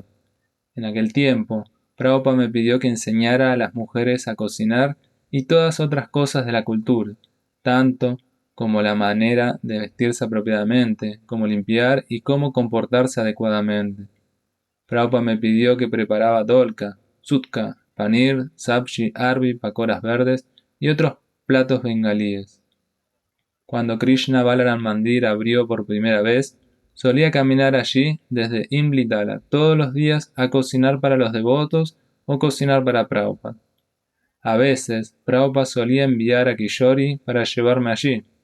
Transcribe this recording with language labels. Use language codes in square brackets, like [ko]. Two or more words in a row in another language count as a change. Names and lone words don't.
[es] En aquel tiempo, Prabhupada me pidió que enseñara a las mujeres a cocinar y todas otras cosas de la cultura, tanto como la manera de vestirse apropiadamente, cómo limpiar y cómo comportarse adecuadamente. Prabhupada me pidió que preparaba dolka, sutka, panir, sabji, arbi, pakoras verdes y otros platos bengalíes. Cuando Krishna Balaram Mandir abrió por primera vez, solía caminar allí desde Imlitala todos los días a cocinar para los devotos o cocinar para Prabhupada. A veces, Prabhupada solía enviar a Kishori para llevarme allí.